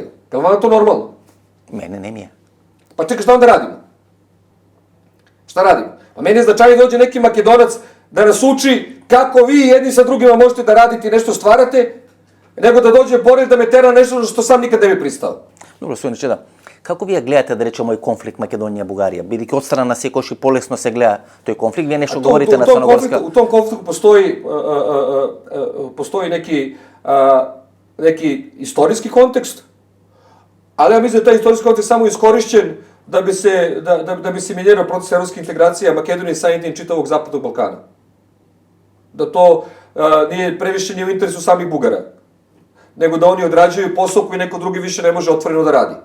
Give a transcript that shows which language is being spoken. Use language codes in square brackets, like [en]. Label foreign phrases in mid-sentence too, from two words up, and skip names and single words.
[sr] Je li vam to normalno? Mene ne mi je. Pa čekaj, šta onda radimo? Šta radimo? Pa meni je značajno dođe neki Makedonac da nas uči kako vi jedni sa drugima možete da radite i nešto stvarate, nego da dođe Borel da me tera nešto što sam nikad ne bi pristao. Dobro, [mk] Стојане Чеда, како вие гледате, да речеме, овој конфликт Македонија-Бугарија? Бидејќи од страна на секојаш и полесно се гледа тој конфликт, вие нешто говорите на Црногорска... [sr] U tom konfliktu postoji neki istorijski kontekst, ali ja mislim da je taj istorijski kontekst samo iskorišćen da bi se minirao proces evropske integracije Makedonije samim tim čitavog Zapadnog Balkana. Da to nije previše nije u interesu samih Bugara, nego da oni odrađuju posao koji neko drugi više ne može otvoreno da radi.